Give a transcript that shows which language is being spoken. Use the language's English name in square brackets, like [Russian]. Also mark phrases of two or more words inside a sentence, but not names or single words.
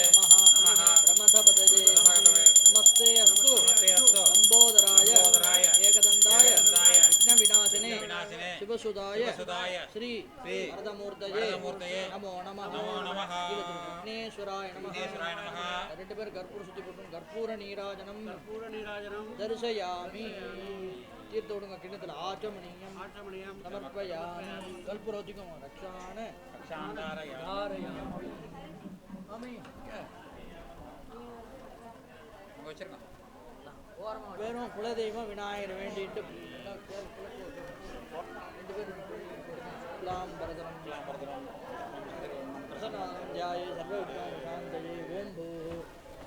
[Sanskrit] नमः प्रमथपतये नमस्ते अस्तु लंबोदराय एकदन्ताय विघ्नविनाशिने शिवसुदाय श्री वरदमूर्तये नमो नमः. विघ्नेश्वराय नमः. [Tamil] ரெண்டு பேர் கற்பூர சுத்தி போட்டு [Sanskrit] कर्पूर नीराजनं दर्शयामि. [Tamil] தீர்த்து விடுங்க கிண்ணத்தில். [Sanskrit] आचमनीयं समर्पयामि. [Tamil] கல்பூரோத்திக்கும் வெறும் குலதெய்வம் விநாயகர் வேண்டிட்டு ரெண்டு பேரும் [Sanskrit] प्रसन्नाय सर्व शान्तये [Tamil] ஓம் பூ